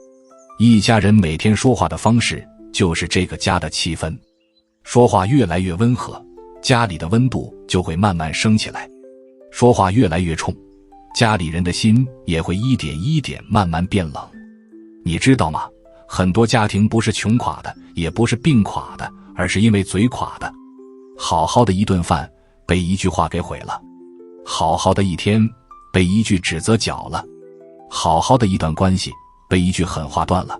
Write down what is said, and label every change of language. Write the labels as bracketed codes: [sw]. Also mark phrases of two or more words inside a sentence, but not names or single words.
[zh] 一家人每天說話的方式，就是這個家的氣氛。說話越來越溫和，家裡的溫度就會慢慢升起來；說話越來越衝，家裡人的心也會一點一點慢慢變冷。你知道嗎？很多家庭不是窮垮的，也不是病垮的，而是因為嘴垮的。好好的一頓飯被一句話給毀了，好好的一天被一句指責攪了，好好的一段關係被一句狠話斷了。